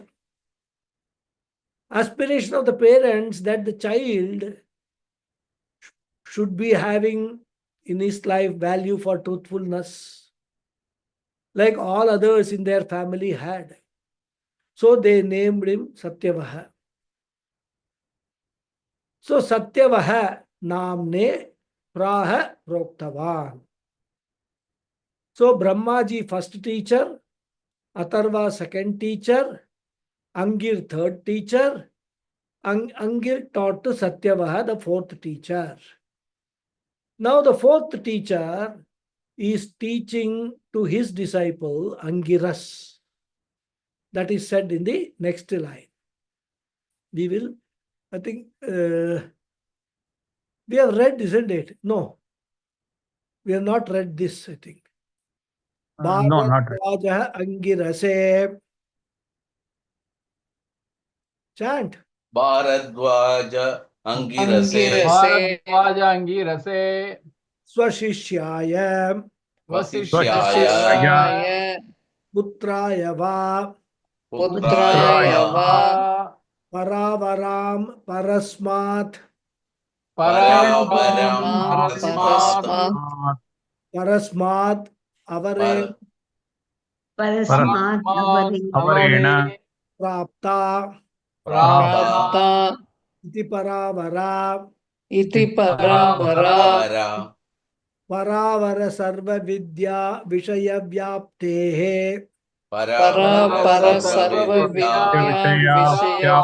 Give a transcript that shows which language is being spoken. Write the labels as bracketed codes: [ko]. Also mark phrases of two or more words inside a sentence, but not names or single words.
[en] Aspiration of the parents that the child should be having in his life value for truthfulness, like all others in their family had. So they named him Satyavaha. [sa] So Satyavaha namne praha proktavan. [en] So Brahmaji first teacher, Atharva second teacher, Angir third teacher, Angir taught to Satyavaha the fourth teacher. Now the fourth teacher is teaching to his disciple Angiras. That is said in the next line. We will, I think, we have read, isn't it? No, we have not read this, I think. No, not right. [sa] Bharadwaja Angirase. Chant. Bharadwaja Angirase Angirase. Bharadwaja Angirase Swashishyaya Vasishyaya Vasishyaya Putraya va Putraya Putraya va Paravaram Parasmat Paravaram Parasmat Parasmat Parasmat Avare Parasmat Parasmat Avare Avare Prapta Prapta Prapta Iti Paravara Iti Paravara Paravara Paravara Sarva Vidya Vishaya Vyaptehe Para Sarva Vidya Vishaya